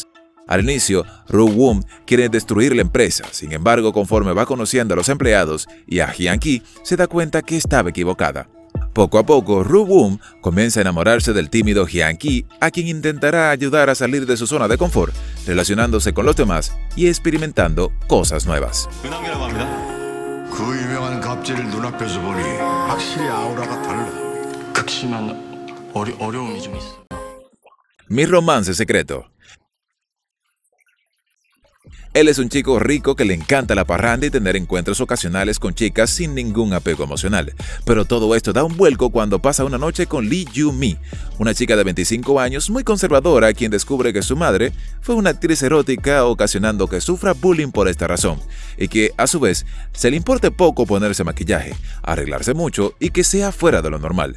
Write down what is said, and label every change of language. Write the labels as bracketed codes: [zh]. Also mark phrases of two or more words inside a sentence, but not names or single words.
[es] Al inicio, Ro-won quiere destruir la empresa, sin embargo, conforme va conociendo a los empleados y a Hyun-ki, se da cuenta que estaba equivocada. Poco a poco, Ro-won comienza a enamorarse del tímido Hyun-ki, a quien intentará ayudar a salir de su zona de confort, relacionándose con los demás y experimentando cosas nuevas. [ko] 은하계라고 합니다. 그 유명한 갑질을 눈앞에서 보니 확실히 아우라가 달라. 극심한 어려움이 좀 있어. [es] Mi romance secreto. Él es un chico rico que le encanta la parranda y tener encuentros ocasionales con chicas sin ningún apego emocional. Pero todo esto da un vuelco cuando pasa una noche con Lee Ju-mi, una chica de 25 años muy conservadora quien descubre que su madre fue una actriz erótica, ocasionando que sufra bullying por esta razón, y que, a su vez, se le importe poco ponerse maquillaje, arreglarse mucho y que sea fuera de lo normal.